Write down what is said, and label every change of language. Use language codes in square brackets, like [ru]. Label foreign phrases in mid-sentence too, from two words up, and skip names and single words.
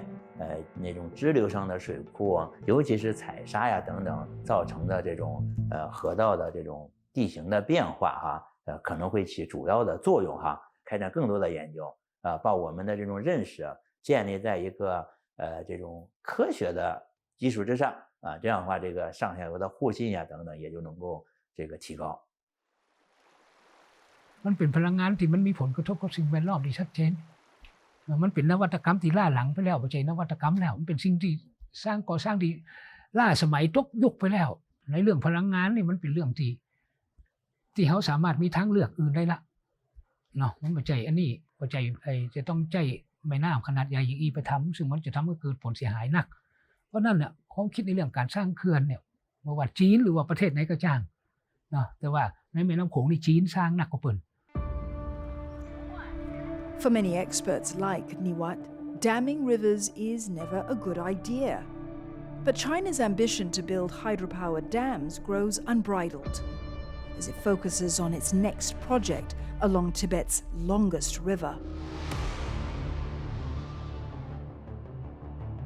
[zh] 那种支流上的水库，尤其是采沙呀等等造成的这种河道的这种地形的变化哈，可能会起主要的作用哈。开展更多的研究把我们的这种认识建立在一个这种科学的基础之上这样的话，这个上下游的互信呀等等也就能够这个提高。 [th] มันเป็นพลังงานที่มันมีผลกระทบกับสิ่งแวดล้อมที่ชัดเจนมันเป็นนวัตกรรมที่ล้าหลังไปแล้วไม่ใช่นวัตกรรม แล้วมันเป็นสิ่งที่ก่อสร้างที่ล้าสมัยตกยุคไปแล้วในเรื่องพลังงานนี่มันเป็นเรื่องที่เขาสามารถมีทางเลือกอื่นได้ละเนาะมันไม่ใช่อันนี้ไม่ใช่จะต้องใช้แม่น้ำขนาดใหญ่อย่างอีไปทำซึ่งมันจะทำให้เกิดผลเสียหายหนักเพราะนั่นเนี่ยความคิดในเรื่องการสร้างเขื่อนเนี่ยไม่ว่าจีนหรือว่าประเทศไหนก็จ้างเนาะแต่ว่าในแม่น้ำโขงนี่จีนสร้างหนักกว่าเปิ่น [en] For many experts like Niwat, damming rivers is never a good idea. But China's ambition to build hydropower dams grows unbridled as it focuses on its next project along Tibet's longest river.